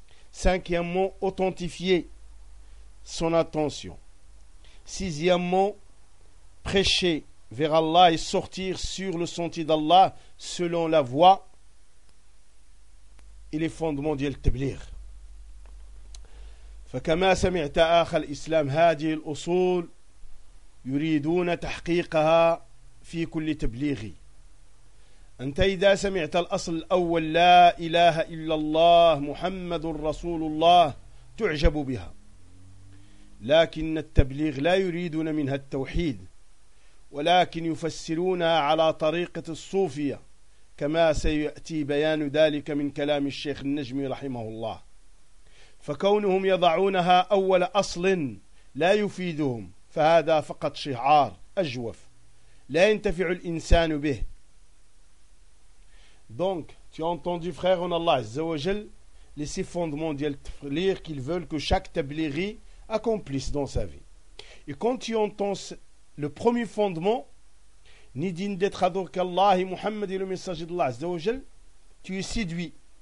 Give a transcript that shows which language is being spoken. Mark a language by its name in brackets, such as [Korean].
[French] Cinquièmement, authentifier son attention. Sixièmement, prêcher vers Allah et sortir sur le sentier d'Allah selon la voie et les fondements du tabligh. [Arabic] فكما سمعت أخ الإسلام هذه الأصول يريدون تحقيقها في كل تبليغ. أنت إذا سمعت الأصل الأول لا إله إلا الله محمد رسول الله تعجب بها، لكن التبليغ لا يريدون منها التوحيد، ولكن يفسرونها على طريقة الصوفية كما سيأتي بيان ذلك من كلام الشيخ النجمي رحمه الله. فكونهم يضعونها أول أصل لا يفيدهم، فهذا فقط شعار أجوف لا ينتفع الإنسان به. [French] Donc, tu as entendu, frère, en Allah Azza wa Jal, les six fondements du tafrir qu'ils veulent que chaque tablighi accomplisse dans sa vie. Et quand tu entends le premier fondement, ni digne d'être adoré qu'Allah et Muhammad et le messager d'Allah Azza wa Jal, tu es séduit.